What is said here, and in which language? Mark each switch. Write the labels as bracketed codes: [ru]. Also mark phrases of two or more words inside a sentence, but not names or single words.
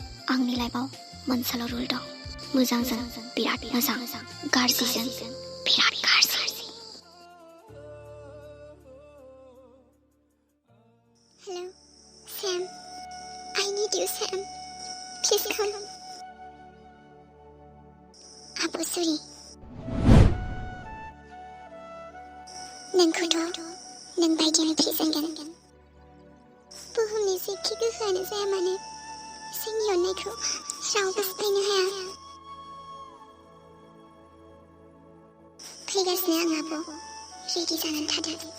[brx] आंनि लाइफआव मोनसेल' रुल दं, मोजांजों बिराद मोजां, गाज्रिजों बिराद गाज्रि। [en] Hello, Sam. I need you, Sam. Please come. Abu Suri. [brx] नोंखौथ' नों बायदिनो फिजागोन। बुहुमनि जेखि गोहोआनो जाया मानो जोंनि अननायखौ रावबो सिफायनो हाया। फैगासिनो आं आब', रेडि जानानै थादो।